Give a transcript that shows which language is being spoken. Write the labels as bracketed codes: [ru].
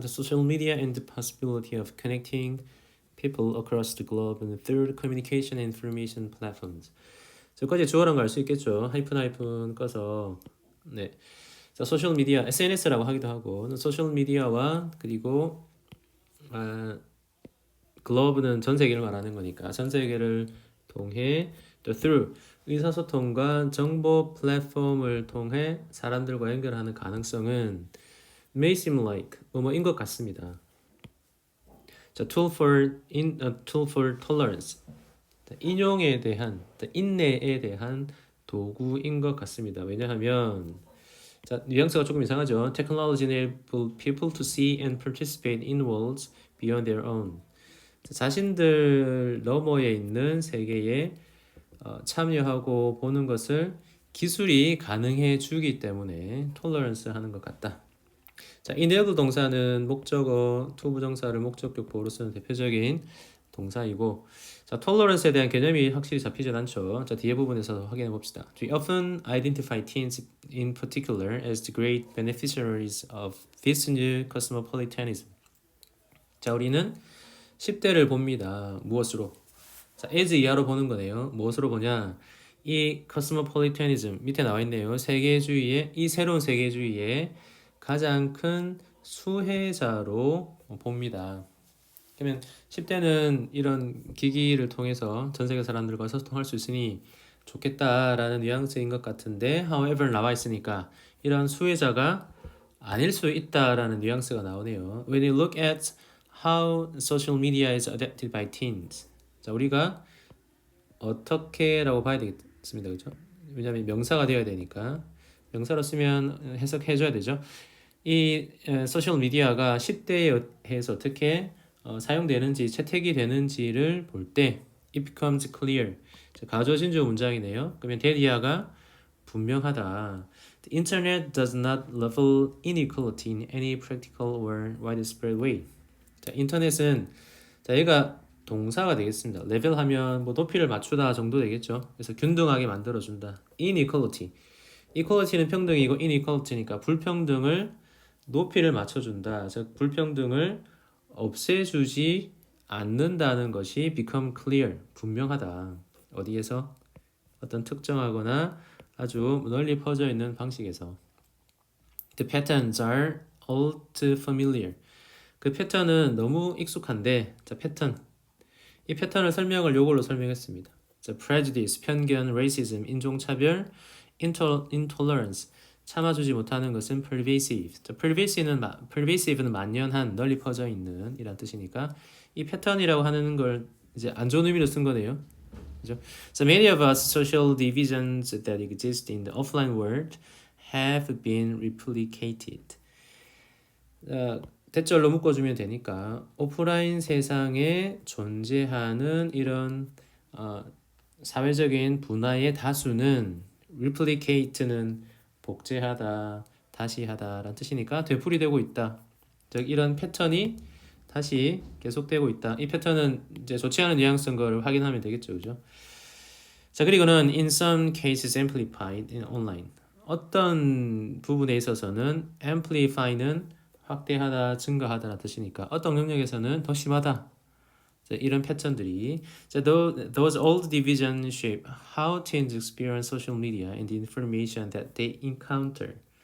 [en] The social media and the possibility of connecting people across the globe and through communication and information platforms. [ko] 저까지 주어랑 갈 수 있겠죠. 하이픈 꺼서 네. 자, 소셜 미디어, SNS라고 하기도 하고, 소셜 미디어와 그리고 글로브는 전 세계를 말하는 거니까 전 세계를 통해 또 through 의사소통과 정보 플랫폼을 통해 사람들과 연결하는 가능성은 [en] may seem like [ko] 뭐뭐인 것 같습니다. [en] 자, tool for tolerance. [ko] 인용에 대한, 인내에 대한 도구인 것 같습니다. 왜냐하면 자, 뉘앙스가 조금 이상하죠. [en] Technology enable people to see and participate in worlds beyond their own. [ko] 자신들 너머에 있는 세계에 참여하고 보는 것을 기술이 가능해 주기 때문에 tolerance 하는 것 같다. 자, enable 동사는 목적어, to 부정사를 목적격 보호로 쓰는 대표적인 동사이고, 자, tolerance에 대한 개념이 확실히 잡히진 않죠. 자, 뒤에 부분에서 확인해 봅시다. [en] We often identify teens in particular as the great beneficiaries of this new cosmopolitanism. [ko] 자, 우리는 10대를 봅니다. 무엇으로? 자, as 이하로 보는 거네요. 무엇으로 보냐? 이 cosmopolitanism 밑에 나와 있네요. 세계주의의 이 새로운 세계주의의 가장 큰 수혜자로 봅니다. 그러면 10대는 이런 기기를 통해서 전 세계 사람들과 소통할 수 있으니 좋겠다라는 뉘앙스인 것 같은데 however 나와 있으니까 이런 수혜자가 아닐 수 있다라는 뉘앙스가 나오네요. [en] When you look at how social media is adapted by teens. [ko] 자, 우리가 어떻게라고 봐야 되겠습니다. 그죠? 왜냐하면 명사가 되어야 되니까 명사로 쓰면 해석해줘야 되죠. 이 소셜 미디어가 10대에서 어떻게 사용되는지 채택이 되는지를 볼 때 [en] it becomes clear. [ko] 가주어 진주어 문장이네요. 그러면 대리아가 분명하다. [en] The internet does not level inequality in any practical or widespread way. [ko] 자, 인터넷은 자, 얘가 동사가 되겠습니다. 레벨하면 뭐 높이를 맞추다 정도 되겠죠. 그래서 균등하게 만들어준다. inequality. equality는 평등이고 inequality니까 불평등을 높이를 맞춰준다. 즉 불평등을 없애주지 않는다는 것이 [en] become clear, [ko] 분명하다. 어디에서? 어떤 특정하거나 아주 널리 퍼져 있는 방식에서. [en] The patterns are all too familiar. [ko] 그 패턴은 너무 익숙한데, 자, 패턴. 이 패턴을 설명을 요걸로 설명했습니다. 자, prejudice, 편견, racism, 인종차별, intolerance, 참아주지 못하는 것은 pervasive. 자, pervasive는 만연한, 널리 퍼져 있는 이란 뜻이니까 이 패턴이라고 하는 걸 이제 안 좋은 의미로 쓴 거네요. 그죠? [en] So many of us social divisions that exist in the offline world have been replicated. [ko] 대절로 묶어주면 되니까 오프라인 세상에 존재하는 이런 사회적인 분화의 다수는 replicate는 복제하다, 다시 하다라는 뜻이니까 되풀이되고 있다. 즉 이런 패턴이 다시 계속되고 있다. 이 패턴은 이제 좋지 않은 뉘앙스인 걸 확인하면 되겠죠, 그죠? 자, 그리고는 [en] in some cases amplified in online. [ko] 어떤 부분에 있어서는 amplify는 확대하다, 증가하다라는 뜻이니까 어떤 영역에서는 더 심하다. 자, 이런 패턴들이 자, [en] those old divisions shape how teens experience social media and the information that they encounter.